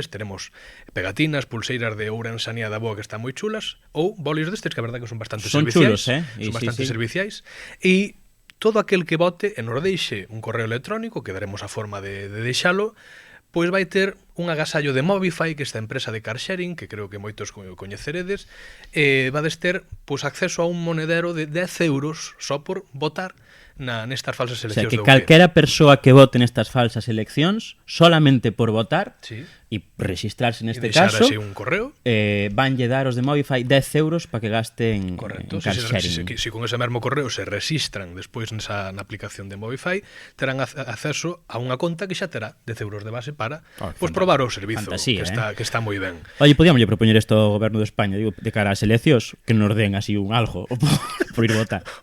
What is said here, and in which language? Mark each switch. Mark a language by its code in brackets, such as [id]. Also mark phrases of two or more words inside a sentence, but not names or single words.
[gl] Teremos pegatinas, pulseiras de Ourensanía da Boa que están moi chulas, ou bolis destes que a verdade que son bastante serviciais. Son bastante serviciais. E todo aquel que vote e nos deixe un correo electrónico, que daremos a forma de deixalo, pois vai ter un agasallo de Mobify, que esta empresa de [en] car sharing, [gl] que creo que moitos coñeceredes, vades ter acceso a un monedero de 10 euros só por votar nestas falsas eleccións. [es] O sea, [gl] que calquera persoa que vote nestas falsas eleccións, solamente por votar e registrarse neste caso, un correo, vanlle dar os de Mobify 10 euros para que gaste en [en] car sharing. [gl] Si con ese mesmo correo se registran despois na aplicación de Mobify, terán acceso a unha conta que xa terá 10 euros de base para probar probar o servizo, Fantasía, que está moi ben. Oye, podíamos propoñer isto ao goberno de España, digo, de cara ás eleccións, que nos den así un algo por ir votar.